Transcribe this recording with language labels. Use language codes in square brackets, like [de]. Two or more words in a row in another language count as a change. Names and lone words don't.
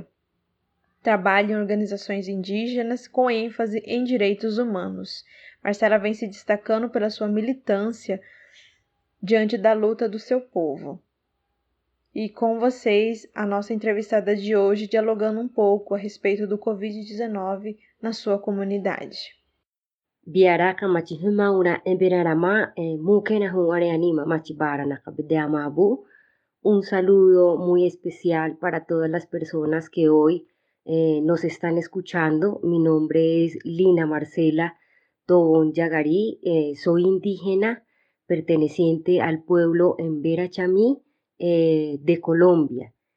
[pt] Trabalha em organizações indígenas com ênfase em direitos humanos. Marcela vem se destacando pela sua militância diante da luta do seu povo. E com vocês, a nossa entrevistada de hoje, dialogando um pouco a respeito do Covid-19 na sua comunidade. [cmi] Biaraka machihumaura emberarama mukena huareanima machibara nakabedeamabu. [es] Un saludo muy especial para todas las personas que hoy nos están escuchando. Mi nombre es Lina Marcela Tobon Yagari, soy indígena perteneciente al pueblo Embera Chamí de Colombia.